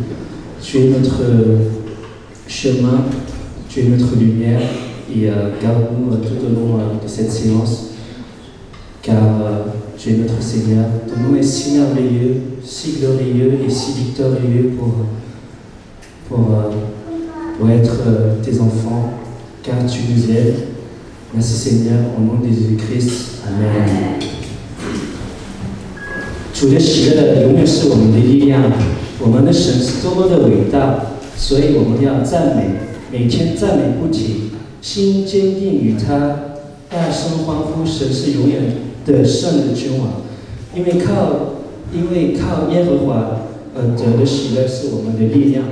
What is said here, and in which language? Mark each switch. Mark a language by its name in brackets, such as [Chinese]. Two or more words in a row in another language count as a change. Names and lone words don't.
[French] Tu es notre chemin, tu es notre lumière, et garde-nous tout au long de cette séance, car tu es notre Seigneur. Ton nom est si merveilleux, si glorieux et si victorieux pour être tes enfants, car tu nous aimes. Merci Seigneur, au nom de Jésus-Christ. Amen. [Chinese] 主的喜乐永远是我们的力量，我们的神是多么的伟大，所以我们要赞美，每天赞美不停，心坚定与他，大声欢呼，神是永远的圣的君王，因为靠耶和华得的喜乐是我们的力量。